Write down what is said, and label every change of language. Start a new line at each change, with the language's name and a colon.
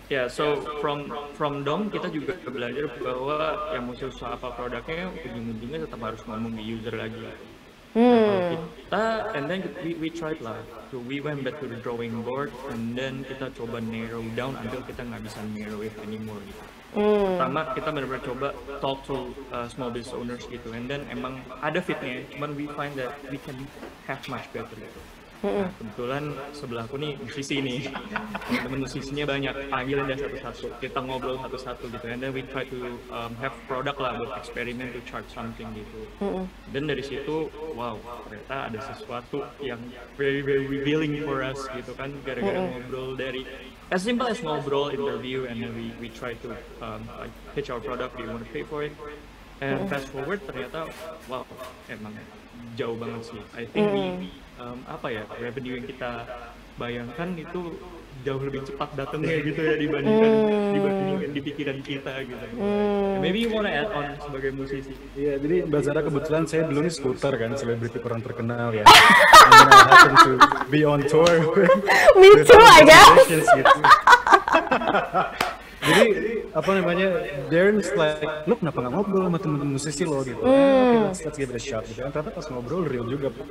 English: So from
Indonesian: Dom kita juga belajar bahwa yang mau usaha apa produknya, ujung-ujungnya tetap harus ngomong di user lagi.
English: Kita, and then we tried lah, so we went back to the drawing board, and then
Indonesian: kita coba
English: narrow down until
Indonesian: kita nggak bisa
English: narrow it anymore gitu.
Indonesian: Pertama kita benar-benar coba
English: talk to small business owners gitu, and then
Indonesian: emang ada fitnya, cuman
English: we find that we can have much better gitu.
Indonesian: Nah, kebetulan sebelahku nih musisi nih, temen musisinya banyak, panggilin dia satu-satu, kita ngobrol satu-satu gitu,
English: and then we try to have product
Indonesian: lah buat eksperimen
English: to charge something
Indonesian: gitu. Dan dari situ,
English: wow,
Indonesian: ternyata ada sesuatu yang
English: very revealing for us gitu kan,
Indonesian: gara-gara ngobrol dari
English: as simple as ngobrol, interview, and then we try to like pitch our product, do you want to pay for it? And fast forward
Indonesian: ternyata, wow, emang jauh banget sih.
English: I think
Indonesian: revenue yang kita bayangkan itu jauh lebih cepat datangnya gitu ya dibandingkan di pikiran kita gitu.
English: Maybe you wanna add on
Indonesian: sebagai musisi? Iya, jadi Mbak Zara kebetulan saya dulu nih skuter kan, selebriti kurang terkenal ya.
English: And I happen to be on tour. Me too, I guess.
Indonesian: Gitu. Jadi apa namanya,
English: Darren's like,
Indonesian: lo kenapa nggak ngobrol sama temen-temen musisi lo gitu?
English: Okay, let's give it a shot
Indonesian: gitu. Ternyata pas ngobrol real juga.